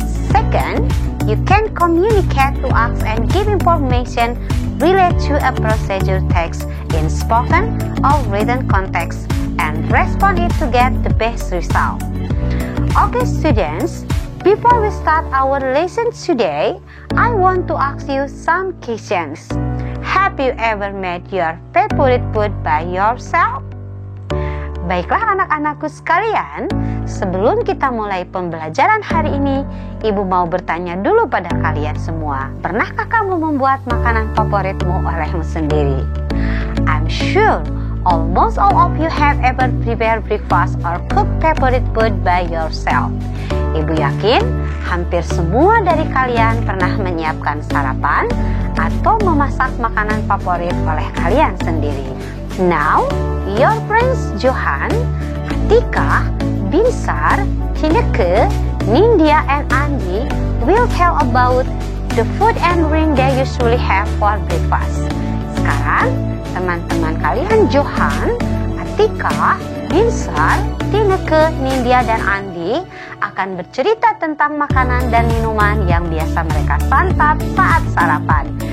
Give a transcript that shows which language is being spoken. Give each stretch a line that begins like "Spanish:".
English: Second, you can communicate to ask and give information related to a procedure text in spoken or written context and respond it to get the best result. Okay students, before we start our lesson today, I want to ask you some questions. Have you ever made your favorite food by yourself?
Indonesian: Baiklah anak-anakku sekalian, sebelum kita mulai pembelajaran hari ini, Ibu mau bertanya dulu pada kalian semua. Pernahkah kamu membuat makanan favoritmu olehmu sendiri?
English: I'm sure almost all of you have ever prepared breakfast or cooked favorite food by yourself.
Indonesian: Ibu yakin hampir semua dari kalian pernah menyiapkan sarapan atau memasak makanan favorit oleh kalian sendiri.
English: Now, your friends Johan, Atika, Binsar, Tineke, Nindya, and Andi will tell about the food and drink they usually have for breakfast.
Indonesian: Sekarang, teman-teman kalian Johan, Atika, Binsar, Tineke, Nindya, dan Andi akan bercerita tentang makanan dan minuman yang biasa mereka santap saat sarapan.